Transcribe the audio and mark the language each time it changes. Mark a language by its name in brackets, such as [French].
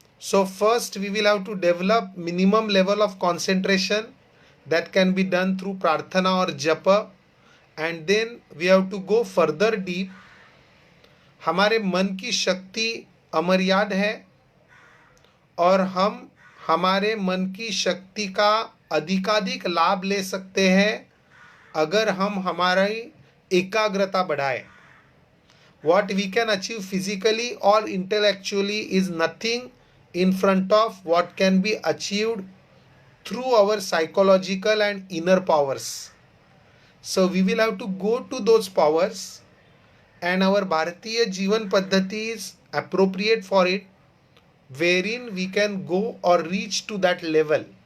[English] So first we will have to develop minimum level of concentration that can be done through prarthana or japa, and then we have to go further deep. [Hindi] हमारे मन की शक्ति अमर्याद है और हम हमारे मन की शक्ति का अधिकाधिक लाभ ले सकते हैं अगर हम हमारी एकाग्रता बढ़ाएं. [English] What we can achieve physically or intellectually is nothing in front of what can be achieved through our psychological and inner powers. So we will have to go to those powers, and our Bharatiya Jeevan Paddhati is appropriate for it, wherein we can go or reach to that level.